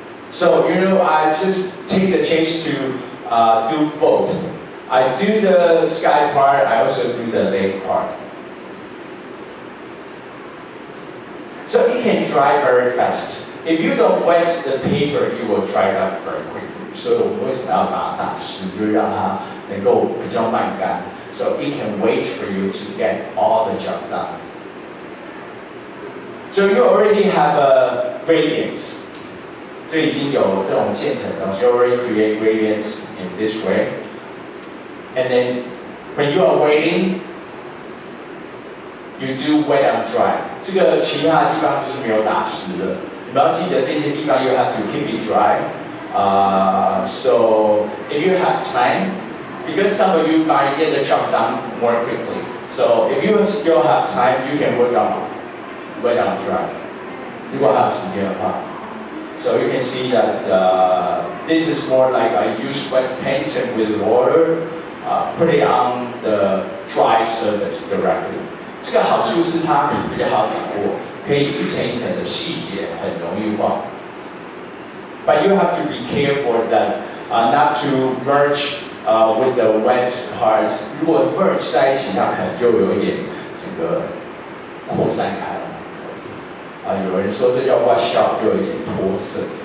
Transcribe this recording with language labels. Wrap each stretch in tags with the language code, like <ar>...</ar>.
<en>So, you know, I just take the chance to do both. I do the sky part, I also do the lake part. So it can dry very fast. If you don't wet the paper, it will dry up very quickly.</en> <zh>所以我们为什么要把它打湿，就让它能够比较慢干。</zh> <en>So it can wait for you to get all the job done. So you already have a gradients.</en> <zh>所以已经有这种渐层的东西</zh> <en>already create gradients in this way. And then when you are waiting, you do wet and dry.</en> <zh>这个其他的地方就是没有打湿的。你们要记得这些地方</zh> <en>you have to keep it dry. So if you have time, because some of you might get the job done more quickly. So if you still have time, you can work on wet and dry.</en> <zh>如果还有时间的话。</zh> <en>So you can see that this is more like I use wet paints and with water, put it on the dry surface directly.</en> <zh>这个好处是它比较好掌握，可以一层一层的细节很容易画。</zh> <en>But you have to be careful that not to merge with the wet part.</en> <zh>如果 merge 在一起，它可能就有一点这个扩散开了。有人说这叫 wash out， 就有一点脱色。</zh>